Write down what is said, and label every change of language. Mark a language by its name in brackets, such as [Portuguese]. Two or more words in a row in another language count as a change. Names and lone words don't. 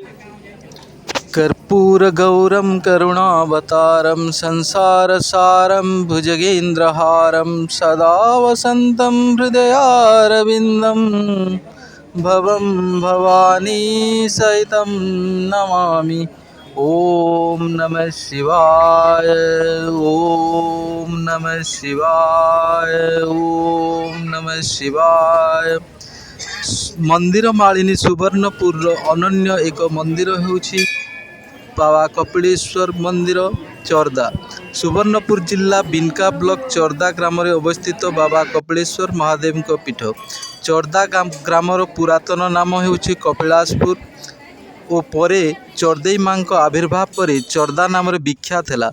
[Sanskrit] कर्पूरगौरं करुणावतारं संसारसारं भुजगेन्द्रहारं सदा वसन्तं हृदयारविन्दं भवं भवानी सहितं नमामि। ॐ नमः शिवाय। ॐ नमः शिवाय। ॐ नमः शिवाय। [Odia] ମନ୍ଦିର ମାଳିନୀ ସୁବର୍ଣ୍ଣପୁର ଅନନ୍ୟ ଏକ ମନ୍ଦିର ହେଉଛି ବାବା କପିଳେଶ୍ୱର ମନ୍ଦିର ଚୋରଦା। ସୁବର୍ଣ୍ଣପୁର ଜିଲ୍ଲା ବିନକା ବ୍ଲକ ଚୋରଦା ଗ୍ରାମ ରେ ଅବସ୍ଥିତ ବାବା କପିଳେଶ୍ୱର ମହାଦେବ ପୀଠ। ଚୋରଦା ଗ୍ରାମର ପୁରାତନ ନାମ ହେଉଛି କପିଳାସପୁର ଓ ପରେ ଚୋରଦେଇ ମାଁ ଆବିର୍ଭାବ ପର ଚୋରଦା ନାମ ବିଖ୍ୟାତ ହୈ।